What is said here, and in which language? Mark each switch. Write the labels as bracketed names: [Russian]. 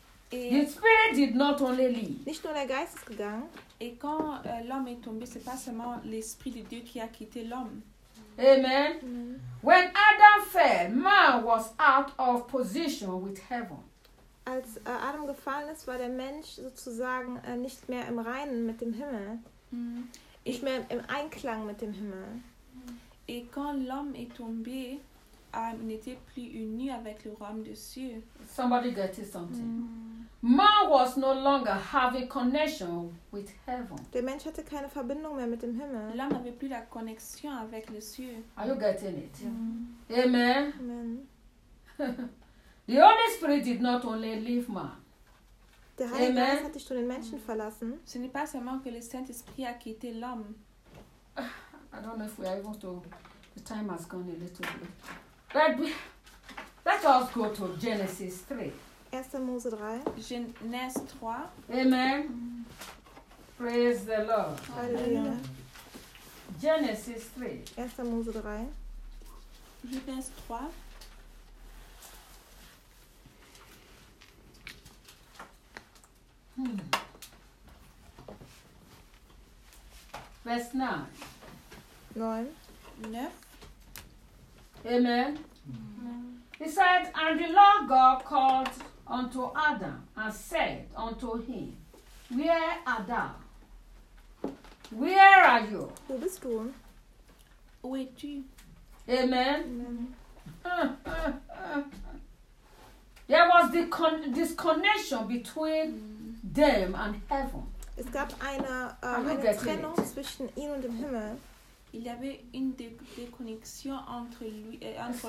[English] The spirit did not only leave. [German] Nicht nur der Geist ist gegangen. [French] Et quand l'homme est tombé, c'est pas seulement l'esprit de Dieu qui a quitté l'homme. Amen. [English] When Adam fell, man was out of position with heaven. [German] Als Adam gefallen ist, war der Mensch sozusagen nicht mehr im Reinen mit dem Himmel. Nicht mehr im Einklang mit dem Himmel. [French] Et quand l'homme est tombé, n'était plus uni avec le royaume des cieux. [English] Somebody get it something. Man was no longer having connection with heaven. [German] Der Mensch hatte keine Verbindung mehr mit dem Himmel. [French] L'homme n'avait plus la connexion avec les cieux. [English] Are you getting it? Mm. Amen. Amen. The Holy Spirit did not only leave man. [German] Der Heilige Geist hatte schon den Menschen verlassen. [French] Ce n'est pas seulement que le Saint-Esprit a quitté l'homme. [English] I don't know if we are able to. The time has gone a little bit. Let us go to Genesis 3. [German] 1 Mose 3. [French] Genèse 3. [English] Amen. Praise the Lord. Hallelujah. Genesis 3. [German] 1 Mose 3. [French] Genèse 3. [English] Verse 9. 9. 9. Amen. He said, and the Lord God called unto Adam and said unto him, Where art thou? Where are you? [German] Wo bist du? [French] Où es-tu? Amen. [English] There was the disconnection between them and heaven. [German] Es gab eine Trennung zwischen ihnen und dem Himmel. [French] Il y avait une déconnexion entre lui et entre